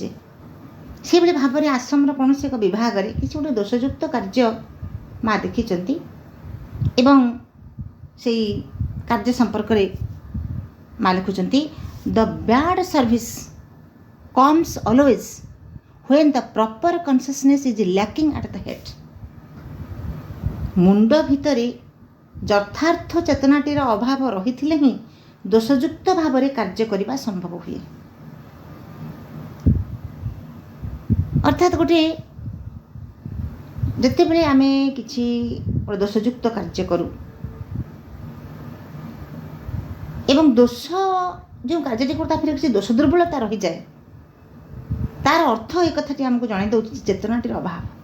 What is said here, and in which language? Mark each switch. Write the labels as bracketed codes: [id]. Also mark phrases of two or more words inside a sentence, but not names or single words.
[or] ସେହିଭଳି ଭାବରେ ଆଶ୍ରମର କୌଣସି ଏକ ବିଭାଗରେ କିଛି ଗୋଟେ ଦୋଷଯୁକ୍ତ କାର୍ଯ୍ୟ ମା ଦେଖିଛନ୍ତି, ଏବଂ ସେଇ କାର୍ଯ୍ୟ ସମ୍ପର୍କରେ ମା ଲେଖୁଛନ୍ତି, [en] the bad service comes always when the proper consciousness is lacking at the head। [or] ମୁଣ୍ଡ ଭିତରେ ଯଥାର୍ଥ ଚେତନାଟିର ଅଭାବ ରହିଥିଲେ ହିଁ ଦୋଷଯୁକ୍ତ ଭାବରେ କାର୍ଯ୍ୟ କରିବା ସମ୍ଭବ ହୁଏ। ଅର୍ଥାତ୍ ଯେତେବେଳେ ଆମେ କିଛି ଗୋଟେ ଦୋଷଯୁକ୍ତ କାର୍ଯ୍ୟ କରୁ, ଏବଂ ଦୋଷ ଯେଉଁ କାର୍ଯ୍ୟଟି କରୁ ତା ଭିତରେ କିଛି ଦୋଷ ଦୁର୍ବଳତା ରହିଯାଏ, ତାର ଅର୍ଥ ଏ କଥାଟି ଆମକୁ ଜଣାଇ ଦେଉଛି ଚେତନାଟିର ଅଭାବ।